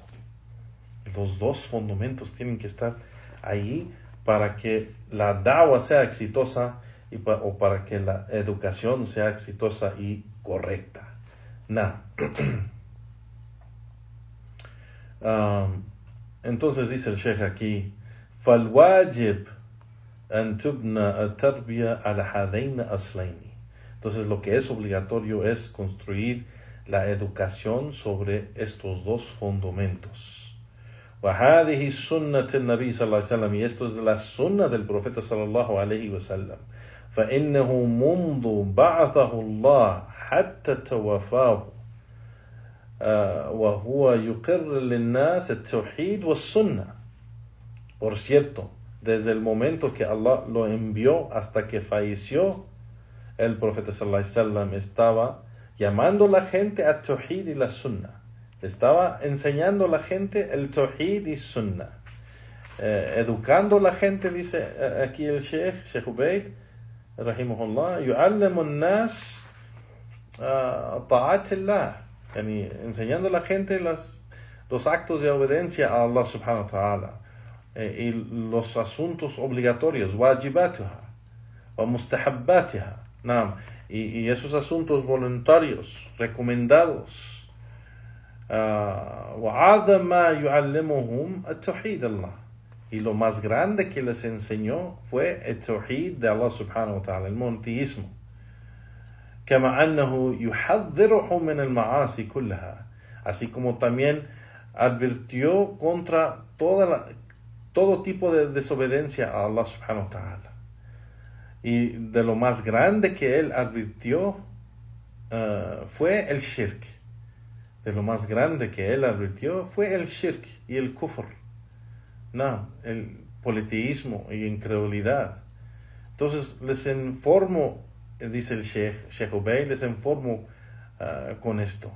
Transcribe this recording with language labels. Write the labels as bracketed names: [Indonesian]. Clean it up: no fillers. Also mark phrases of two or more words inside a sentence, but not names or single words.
[Spanish] Los dos fundamentos tienen que estar ahí para que la da'wah sea exitosa o para que la educación sea exitosa y correcta. Entonces dice el Sheikh aquí, [Arabic] فَالْوَاجِبْ أَن تُبْنَى التَّرْبِيَةَ عَلَى هَذَيْنِ أَصْلَيْنِ. [Spanish] Entonces lo que es obligatorio es construir la educación sobre estos dos fundamentos. [Arabic] وَهَذِهِ سُنَّةِ النَّبِي صلى الله عليه وسلم, [Spanish] y esto es la sunna del profeta [Arabic] صلى الله عليه وسلم. فَإِنَّهُ مُنْذُ بَعَثَهُ اللَّهُ حَتَّى تَوَفَّاهُ وَهُوَ يُقِرُّ لِلنَّاسِ التَّوْحِيدِ وَالسُّنَّةِ. [Spanish] Por cierto, desde el momento que Allah lo envió hasta que falleció, el profeta [Arabic] صلى الله عليه وسلم [Spanish] estaba llamando a la gente a Tawhid y la Sunna. Estaba enseñando a la gente el Tawhid y Sunna. Educando a la gente, dice aquí el Sheikh Ubaid, [Arabic] rahimahullah, يُعَلِّمُ النَّاسِ طَاعَةِ اللَّهِ, [Spanish] enseñando a la gente los actos de obediencia a Allah [Arabic] سبحانه وتعالى, [Spanish] y los asuntos obligatorios, [Arabic] واجباتها ومستحباتها, [Spanish] y esos asuntos voluntarios, recomendados. [Arabic] وَعَادَ مَا يُعَلِّمُهُمْ التَّوْحِيدَ اللَّهِ, [Spanish] y lo más grande que les enseñó fue el tawhid de Allah [Arabic] سبحانه وتعالى, [Spanish] el monoteísmo. [Arabic] كما أنه يحذرهم من المعاصي كلها, [Spanish] así como también advirtió contra todo tipo de desobediencia a Allah [Arabic] سبحانه وتعالى. [Spanish] Y de lo más grande que él advirtió fue el shirk. De lo más grande que él advirtió fue el shirk y el kufr, el politeísmo y incredulidad. Entonces les informo, dice el Sheikh Ubaid, les informo con esto.